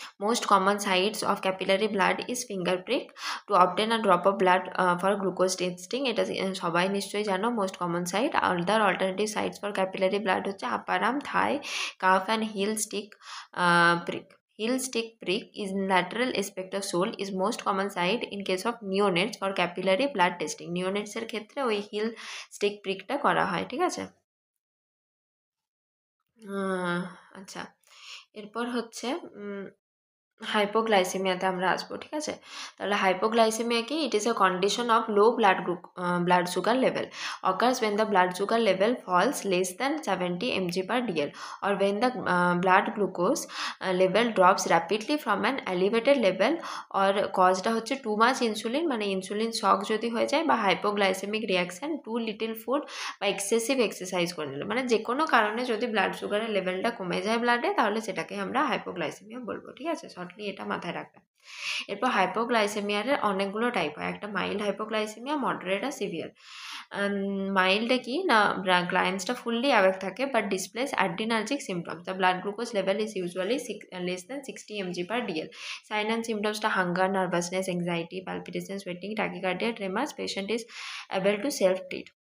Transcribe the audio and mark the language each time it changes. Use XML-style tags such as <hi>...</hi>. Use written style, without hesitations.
<en>Most common sites of capillary blood is finger prick. To obtain a drop of blood for glucose testing,</en> <bn>এটা সবাই নিশ্চয়ই জানো</bn> <en>most common site. Other alternative sites for capillary blood হচ্ছে upper arm, thigh, calf and heel stick prick. Heel stick prick is lateral aspect of sole is most common site in case of neonates for capillary blood testing.</en> <bn>Neonates এর ক্ষেত্রে ওই heel stick prickটা করা হয়। ঠিক আছে, আচ্ছা, এরপর হচ্ছে হাইপোগ্লাইসেমিয়াতে আমরা আসবো, ঠিক আছে। তাহলে হাইপোগ্লাইসেমিয়া কি?</bn> <en>it is a condition of low blood sugar level occurs when the blood sugar level falls less than 70 mg/dl or when the blood glucose level drops rapidly from an elevated level or</en> <bn>কজটা হচ্ছে too much insulin, মানে insulin শক যদি হয়ে যায়, বা hypoglycemic reaction, two little food বা excessive exercise করে নিল, মানে যে কোনো কারণে যদি ব্লাড সুগারের লেভেলটা কমে যায় ব্লাডে, তাহলে সেটাকে আমরা হাইপোগ্লাইসেমিয়া বলবো, ঠিক আছে। শর্টলি এটা মাথায় রাখবেন। এরপর হাইপোগ্লাইসেমিয়ার অনেকগুলো টাইপ হয়। একটা মাইল্ড হাইপোগ্লাইসেমিয়া, মডারেট আর সিভিয়ার। মাইল্ডে কি না, গ্লায়েন্সটা ফুললি অ্যাওয়েক থাকে</bn> <en>But displace adrenergic symptoms. The blood glucose level is usually less than 60 mg/dl. Sign and symptoms are hunger, nervousness, anxiety, palpitation, sweating, tachycardia, tremors. Patient is able to self-treat.</en>